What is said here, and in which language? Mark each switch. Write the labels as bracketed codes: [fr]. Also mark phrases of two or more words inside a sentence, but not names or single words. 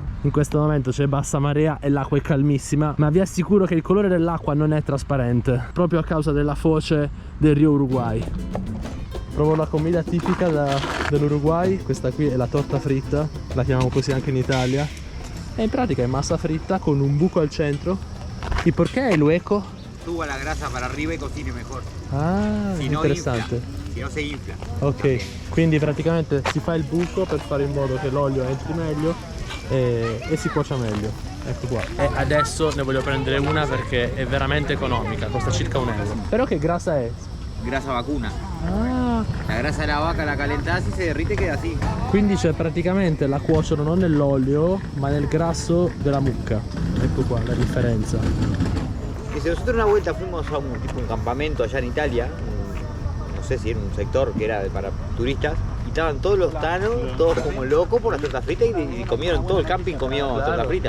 [it] In questo momento c'è bassa marea e l'acqua è calmissima, ma vi assicuro che il colore dell'acqua non è trasparente, proprio a causa della foce del Rio Uruguay. Provo la comida tipica dell'Uruguay. Questa qui è la torta fritta, la chiamiamo così anche in Italia, e in pratica è massa fritta con un buco al centro. [es] ¿Y por qué el hueco? Suba la grasa para arriba y cocine mejor. [it] Ah, [es] Si no [it] interessante. [es] infla, si no se infla. [it] Ok, quindi praticamente si fa il buco per fare in modo che l'olio entri meglio e si cuocia meglio. Ecco qua. E adesso ne voglio prendere una perché è veramente economica, costa circa €1. Però che grasa è? [es] Grasa vacuna. [it] Ah, [es] La grasa de la vaca la calentás y se derrite y queda así. [it] quindi c'è praticamente la cuociono non nell'olio ma nel grasso della mucca. Ecco qua la differenza. [es] Que si nosotros una vuelta fuimos a un campamento allá en Italia, no sé si era un sector que era para turistas, y estaban todos los tanos, todos como locos por las tortas fritas y comieron, todo el camping comió torta frita.